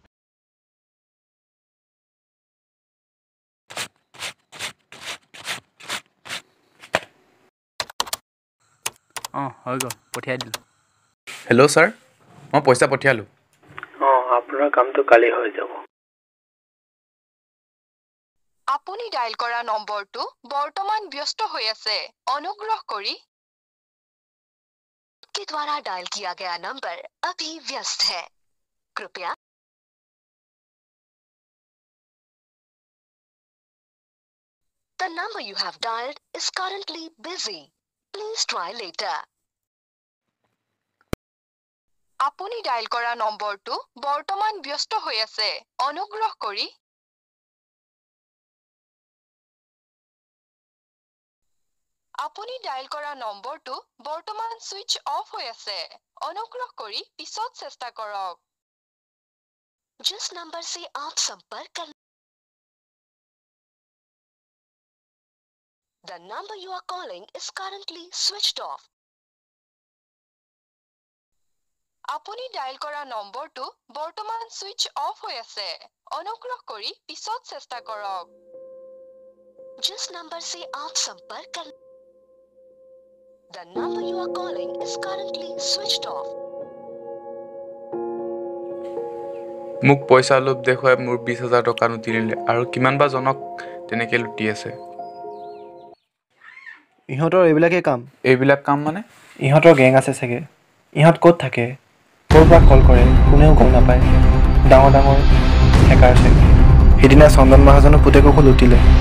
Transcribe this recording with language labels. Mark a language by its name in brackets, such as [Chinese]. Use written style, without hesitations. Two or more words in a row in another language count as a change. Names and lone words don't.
[Assamese] হৈ গ'ল পঠিয়াই দিলো [English] hello sir [Assamese] মই পইচা পঠিয়ালো আপোনাৰ কামটো কালি হৈ যাব আপুনি ডায়াল কৰা নম্বৰটো বৰ্তমান ব্যস্ত হৈ আছে অনুগ্ৰহ কৰি [Hindi] के द्वारा डायल किया गया नंबर अभी व्यस्त है कृपया [English] The number you have dialed is currently busy. Please try later. [Assamese] আপুনি ডায়াল কৰা নম্বৰটো বৰ্তমান ব্যস্ত হৈ আছে অনুগ্ৰহ কৰি আপুনি ডায়াল কৰা নম্বৰটো বৰ্তমান [English] switch off [Assamese] হৈ আছে অনুগ্ৰহ কৰি পিছত চেষ্টা কৰক [Hindi] जिस नंबर से आप संपर्क कर [English] The number you are calling is currently switched off. [Assamese] আপুনি ডায়াল কৰা নম্বৰটো বৰ্তমান [English] switch off [Assamese] হৈ আছে অনুগ্ৰহ কৰি পিছত চেষ্টা কৰক [Hindi] जिस नंबर से आप संपर्क कर [English] The number you are calling is currently switched off. [Assamese] মোক পইচা লোভ দেখুৱাই মোৰ 20000 টকা নুতি নিলে আৰু কিমান বা জনক তেনেকে লুটি আছে ইহঁতৰ এইবিলাক কাম মানে ইহঁতৰ গেং আছে চাগে ইহঁত ক'ত থাকে ক'ৰ পৰা কল কৰে কোনেও গম নাপায় ডাঙৰ ডাঙৰ হেকাৰ চাগে সিদিনা চন্দন মহাজনৰ পুতেককো লুটিলে